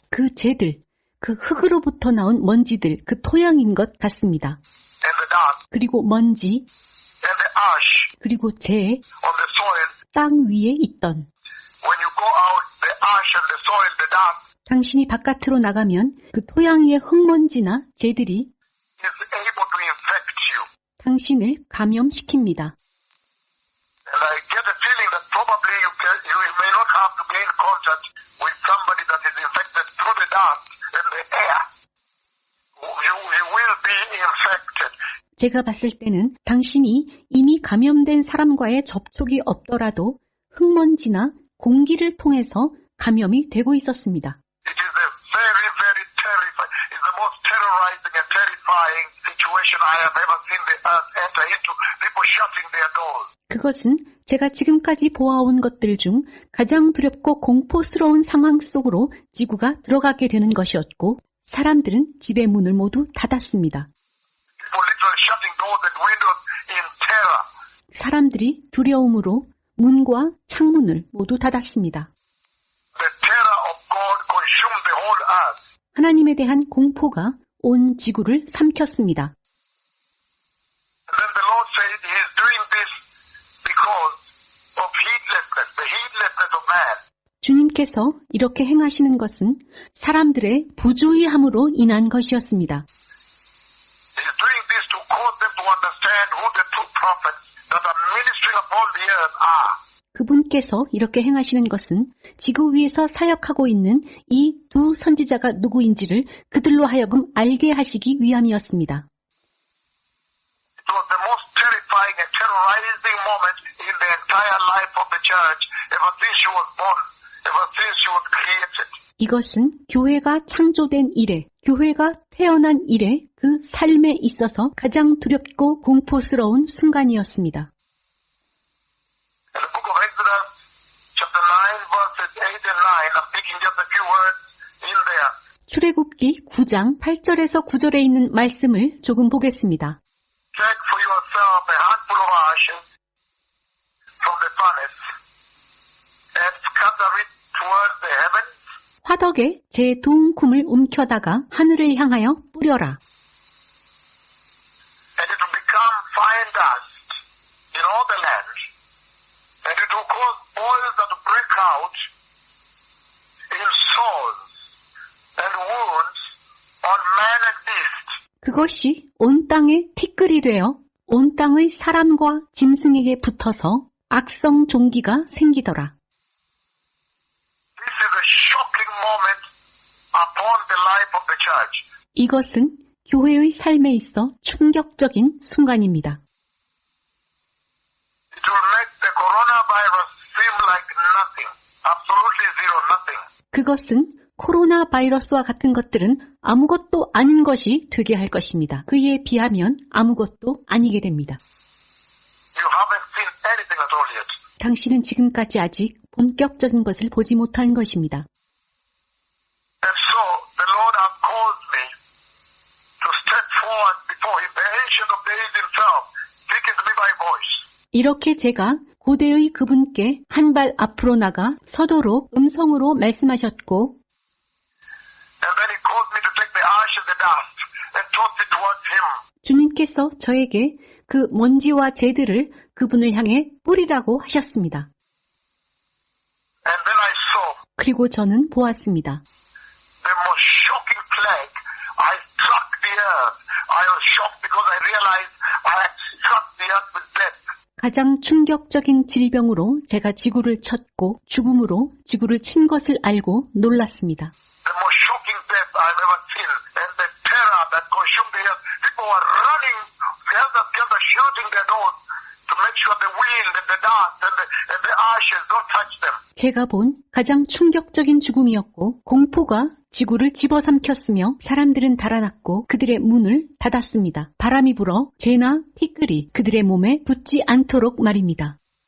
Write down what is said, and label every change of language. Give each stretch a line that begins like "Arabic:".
Korean: 그 재들, 그 흙으로부터 나온 먼지들, 그 토양인 것 같습니다.
English: And the dust,
Korean: 그리고 먼지,
English: and the ash on
Korean: 그리고
English: the soil.
Korean: 땅 위에 있던
English: When you go out, the ash and the soil, the dust
Korean: 당신이 바깥으로 나가면 그 토양 위의 흙먼지나 재들이
English: is able to infect you.
Korean: 당신을 감염시킵니다.
English: And I get a feeling that probably you may not have to gain contact with somebody that is infected through the dust and the air. You will be infected.
Korean: 제가 봤을 때는 당신이 이미 감염된 사람과의 접촉이 없더라도 흙먼지나 공기를 통해서 감염이 되고 있었습니다.
English: It is a very, very terrifying, it's the most terrorizing and terrifying situation I have ever seen the earth enter into, people shutting their doors.
Korean: 그것은 제가 지금까지 보아온 것들 중 가장 두렵고 공포스러운 상황 속으로 지구가 들어가게 되는 것이었고 사람들은 집의 문을 모두 닫았습니다.
English: People literally shutting doors and windows in terror.
Korean: 사람들이 두려움으로 문과 창문을 모두 닫았습니다.
English: The terror of God consumed the whole earth.
Korean: 하나님에 대한 공포가 온 지구를 삼켰습니다.
English: And then the Lord said He is doing this because of heedlessness, the heedlessness of man.
Korean: 주님께서 이렇게 행하시는 것은 사람들의 부주의함으로 인한 것이었습니다.
English: He is doing this to cause them to understand who the true prophets that are ministering upon the earth are.
Korean: 그분께서 이렇게 행하시는 것은 지구 위에서 사역하고 있는 이 두 선지자가 누구인지를 그들로 하여금 알게 하시기 위함이었습니다.
English: It was the most terrifying and terrorizing moment in the entire life of the church ever since she was born. ever since you were created.
Korean: 이것은 교회가 창조된 이래, 교회가 태어난 이래 그 삶에 있어서 가장 두렵고 공포스러운 순간이었습니다.
English: In the book of Exodus, chapter 9, verses 8 and 9, I'm picking just a few words in there.
Korean: 출애굽기 9장 8절에서 9절에 있는 말씀을 조금 보겠습니다.
English: Take for yourself a handful of ashes from the furnace and scatter it towards the heavens.
Korean: 화덕에 제 도움금을 움켜다가 하늘을 향하여 뿌려라.
English: And it will become fine dust in all the land. And it will cause boils that will break out in sores and wounds on man and beast.
Korean: 그것이 온 땅에 티끌이 되어 온 땅의 사람과 짐승에게 붙어서 악성 종기가 생기더라.
English: This is a shocking moment upon the life of the church.
Korean: 이것은 교회의 삶에 있어 충격적인 순간입니다.
English: It will make the coronavirus seem like nothing. Absolutely zero, nothing.
Korean: 그것은 코로나 바이러스와 같은 것들은 아무것도 아닌 것이 되게 할 것입니다. 그에 비하면 아무것도 아니게 됩니다.
English: You haven't seen anything at all yet.
Korean: 당신은 지금까지 아직 본격적인 것을 보지 못한 것입니다.
English: And so the Lord has caused me to step forward before Him, the Ancient of Days Himself, speaking to me by voice.
Korean: 이렇게 제가 고대의 그분께 한 발 앞으로 나가 서도록 음성으로 말씀하셨고
English: And then He caused me to take the ash and the dust and toss it towards Him.
Korean: 주님께서 저에게 그 먼지와 재들을 그분을 향해 뿌리라고 하셨습니다.
English: And then I saw
Korean: 그리고 저는 보았습니다.
English: the most shocking plague. I struck the earth. I was shocked because I realized I had struck the earth with death.
Korean: 가장 충격적인 질병으로 제가 지구를 쳤고 죽음으로 지구를 친 것을 알고 놀랐습니다.
English: The most shocking death I've ever seen. And the terror that consumed the earth. People were running, helter-skelter, shooting their nose to make sure the wind and the dust and the ashes don't touch them.
Korean: 제가 본 가장 충격적인 죽음이었고 공포가 지구를 집어삼켰으며 사람들은 달아났고 그들의 문을 닫았습니다. 바람이 불어 재나 티끌이 그들의 몸에 붙지 않도록 말입니다.